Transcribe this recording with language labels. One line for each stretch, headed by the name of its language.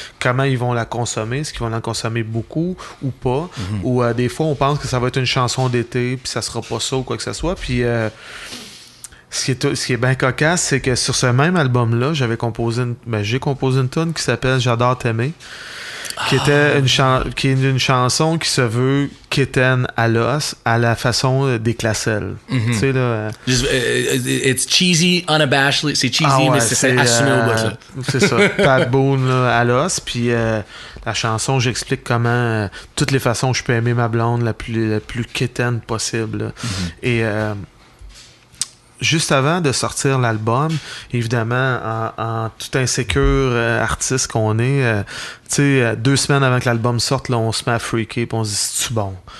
French: Comment ils vont la consommer, est-ce qu'ils vont en consommer beaucoup ou pas, ou des fois on pense que ça va être une chanson d'été, puis ça sera pas ça ou quoi que ce soit, puis... Ce qui est bien cocasse, c'est que sur ce même album-là, j'ai composé une tune qui s'appelle J'adore t'aimer, qui était qui est une chanson qui se veut quétaine à l'os, à la façon des Classelles. Tu sais, là...
English: it's cheesy, unabashedly.
French: C'est cheesy, mais c'est assumé au bout, ça. C'est ça. Pat Boone, là, à l'os. Puis la chanson, j'explique comment toutes les façons que je peux aimer ma blonde la plus quétaine possible. Et... juste avant de sortir l'album, évidemment, en tout insécure artiste qu'on est, tu sais, 2 semaines avant que l'album sorte, là, on se met à freaker, puis on se dit, c'est-tu bon?